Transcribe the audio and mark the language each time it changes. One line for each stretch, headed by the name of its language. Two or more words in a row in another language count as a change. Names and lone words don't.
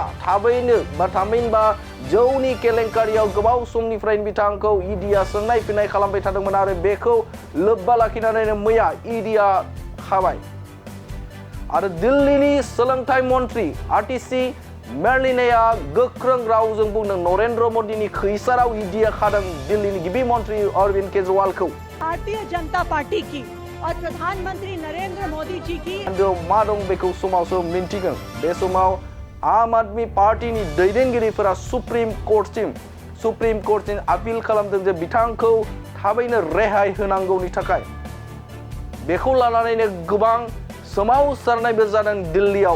Bodo: थामहिनबा जौनि केलेंकारियाव गोबाव समनिफ्रायनो बिथांखौ ईडीआ सोंनाय फिननाय खालामबाय थादोंमोन आरो बेखौ लोब्बा लाखिनानैनो मैया ईडीआ खाबाय। आरो दिल्लीनि सोलोंथाइ मन्थ्रि आरटीसी मेरलिनाया गोख्रों रावजों बुंदों नरेंद्र मोदीनि खैसाराव ईडीआ खादों दिल्लीनि गिबि मन्थ्रि अरविंद केजरीवालखौ।
Hindi: भारतीय जनता पार्टी की और प्रधानमंत्री नरेंद्र मोदी जी की
Bodo: मा दं बेखौ समावसो मिन्थिगोन। बे समाव आम आदमी पार्टीनि दैदेनगिरिफोरा सुप्रिम कोर्टसिम आपिल खालामदों जे बिथांखौ थाबैनो रेहाय होनांगौनि थाखाय। बेखौ लानानैनो गोबां सोमावसारनायबो जादों दिल्लीयाव।